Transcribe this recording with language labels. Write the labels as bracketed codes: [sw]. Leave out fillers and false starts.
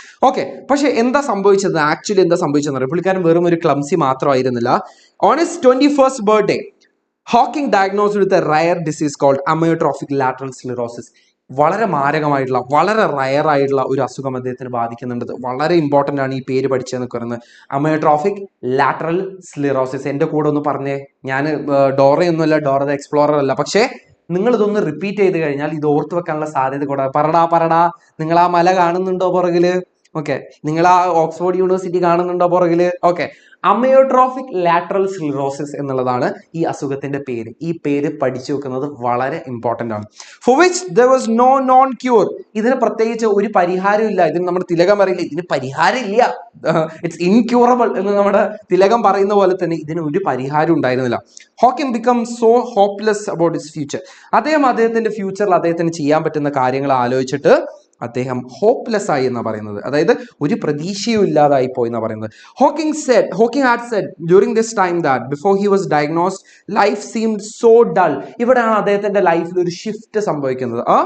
[ml] Okay, പക്ഷെ actually എന്താ സംഭവിച്ചതെന്ന് അറിയാം? പുള്ളിക്കാരൻ വെറും ഒരു ക്ലംസി മാത്രമായിരുന്നില്ല. [en] On his 21st birthday, Hawking diagnosed with a rare disease called amyotrophic lateral sclerosis. [ml] വളരെ മാരകമായിട്ടുള്ള, വളരെ റയർ ആയിട്ടുള്ള ഒരു അസുഖം അദ്ദേഹത്തിന് ബാധിക്കുന്നുണ്ട്. വളരെ ഇമ്പോർട്ടൻ്റ് ആണ് ഈ പേര് പഠിച്ചതെന്ന് പറയുന്നത്. അമയോട്രോഫിക് ലാറ്ററൽ സ്ലിറോസിസ്. എൻ്റെ കൂടെ ഒന്ന് പറഞ്ഞേ. ഞാൻ ഡോറയൊന്നുമല്ല, ഡോറ ദ എക്സ്പ്ലോറർ അല്ല. പക്ഷേ നിങ്ങൾ ഇതൊന്ന് റിപ്പീറ്റ് ചെയ്ത് കഴിഞ്ഞാൽ ഇത് ഓർത്ത് വെക്കാനുള്ള സാധ്യത കൂടെ. പറടാ നിങ്ങൾ ആ മല കാണുന്നുണ്ടോ പുറകില്? ഓക്കെ, നിങ്ങൾ ആ ഓക്സ്ഫോർഡ് യൂണിവേഴ്സിറ്റി കാണുന്നുണ്ടോ പുറകില്? ഓക്കെ, അമയോട്രോഫിക് ലാറ്ററൽ സ്ലിറോസിസ് എന്നുള്ളതാണ് ഈ അസുഖത്തിന്റെ പേര്. ഈ പേര് പഠിച്ചു വെക്കുന്നത് വളരെ ഇമ്പോർട്ടൻ്റ് ആണ്. [en] For which there was no known cure. [ml] ഇതിന് പ്രത്യേകിച്ച് ഒരു പരിഹാരം ഇല്ല. ഇതിന് നമ്മുടെ തിലകം പറയില്ല, ഇതിന് പരിഹാരം ഇല്ല, [en] it's incurable [ml] എന്ന് നമ്മുടെ തിലകം പറയുന്ന പോലെ തന്നെ ഇതിന് ഒരു പരിഹാരം ഉണ്ടായിരുന്നില്ല. [en] Hawking become so hopeless about his future. [ml] അദ്ദേഹത്തിന്റെ ഫ്യൂച്ചറിൽ അദ്ദേഹത്തിന് ചെയ്യാൻ പറ്റുന്ന കാര്യങ്ങൾ ആലോചിച്ചിട്ട് അദ്ദേഹം ഹോപ്പ്ലെസ് ആയി എന്നാണ് പറയുന്നത്. അതായത് ഒരു പ്രതീക്ഷയും ഇല്ലാതായി പോയി എന്നാണ് പറയുന്നത്. [en] Hawking had said during this time that before he was diagnosed, life seemed so dull. [ml] ഇവിടെയാണ് അദ്ദേഹത്തിന്റെ ലൈഫിൽ ഒരു ഷിഫ്റ്റ് സംഭവിക്കുന്നത്.